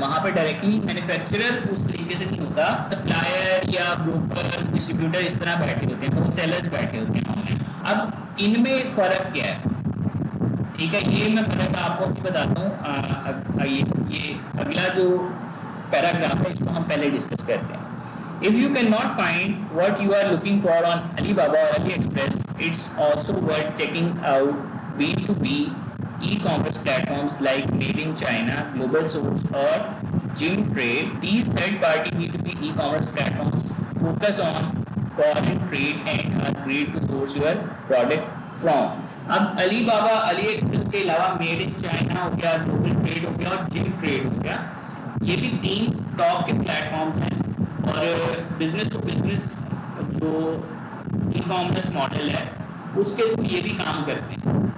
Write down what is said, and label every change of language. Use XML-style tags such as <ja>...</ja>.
<ur>وہاں پہ directly manufacturer اس طریقے سے نہیں ہوتا, سپلائر یا بروکر ڈسٹریبیوٹر اس طرح بیٹھے ہوتے ہیں, ہول سیلرز بیٹھے ہوتے ہیں آن لائن. اب ان میں فرق کیا ہے, ٹھیک ہے, یہ میں فرق آپ کو بتاتا ہوں. یہ اگلا جو پیراگراف ہے اس کو ہم پہلے ڈسکس کرتے ہیں.</ur> <en>If you cannot find what you are looking for on Alibaba or AliExpress, it's also worth checking out B2B e-commerce platforms like Made in China, Global Source or Gymtrade. These third-party B2B e-commerce platforms focus on foreign trade and are great to source your product from.</en> <ur>اب علی بابا علی express کے علاوہ made in China ہو گیا, global trade ہو گیا اور جم trade ہو گیا, یہ بھی 3 ٹاپ کے پلیٹ فارمز ہیں اور بزنس ٹو بزنس جو ای کامرس ماڈل ہے اس کے تھرو یہ بھی کام کرتے ہیں.</ur>